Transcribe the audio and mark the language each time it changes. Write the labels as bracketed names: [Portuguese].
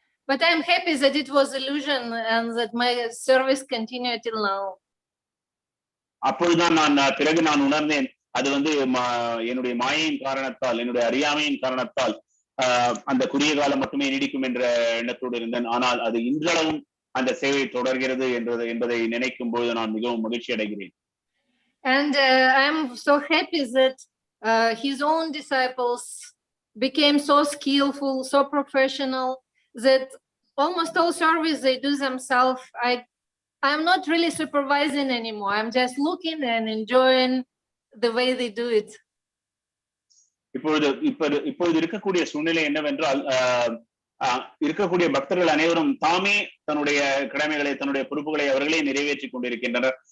[English] But I'm happy that it was illusion and that my service continued till now. [Tamil] அப்பொழுதுதான் பிறகு நான் உணர்ந்தேன் அது என்னுடைய மாயையின் காரணத்தால், என்னுடைய அறியாமையின் காரணத்தால் அந்த குறுகிய காலம் மட்டுமே நீடிக்கும் என்ற எண்ணத்தோடு இருந்தேன். ஆனால் அது இன்றளவும் அந்த சேவை தொடர்கிறது என்பதை நினைக்கும் போது நான் மிகவும் மகிழ்ச்சி அடைகிறேன். [English] And I'm so happy that his own disciples became so skillful, so professional that almost all service they do themselves. I'm not really supervising anymore. I'm just looking and enjoying the way they do it. [Tamil] இப்பொழுது இருக்கக்கூடிய சூழ்நிலை என்னவென்றால் இருக்கக்கூடிய பக்தர்கள் அனைவரும் தாமே தன்னுடைய கடமைகளை, தன்னுடைய பொறுப்புகளை அவர்களே நிறைவேற்றி கொண்டிருக்கின்றனர்.